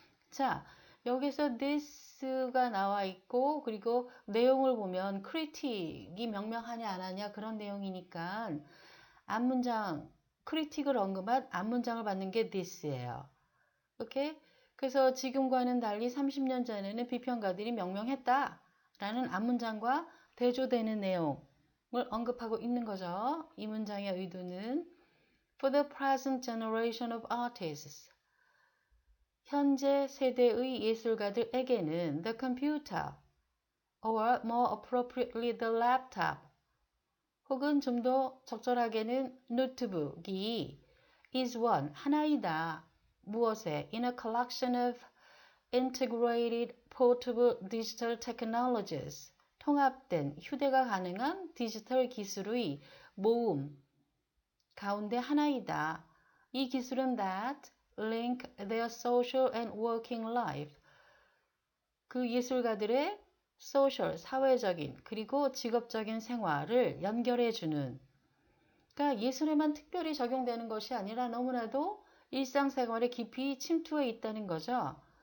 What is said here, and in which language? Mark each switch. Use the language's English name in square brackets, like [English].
[Korean] 자, 여기서 this가 나와 있고 그리고 내용을 보면 critic이 명명하냐 안 하냐 그런 내용이니까 앞문장, critic을 언급한 앞문장을 받는 게 this예요. 오케이? 그래서 지금과는 달리 30년 전에는 비평가들이 명명했다 라는 앞문장과 대조되는 내용을 언급하고 있는 거죠. 이 문장의 의도는 [English] For the present generation of artists, [Korean] 현재 세대의 예술가들에게는 [English] the computer, or more appropriately the laptop, [Korean] 혹은 좀 더 적절하게는 노트북이 [English] is one, [Korean] 하나이다. 무엇에? [English] In a collection of integrated portable digital technologies, [Korean] 통합된 휴대가 가능한 디지털 기술의 모음 가운데 하나이다. 이 기술은 [English] that link their social and working life, [Korean] 그 예술가들의 social, 사회적인 그리고 직업적인 생활을 연결해주는, 그러니까 예술에만 특별히 적용되는 것이 아니라 너무나도 일상생활에 깊이 침투해 있다는 거죠.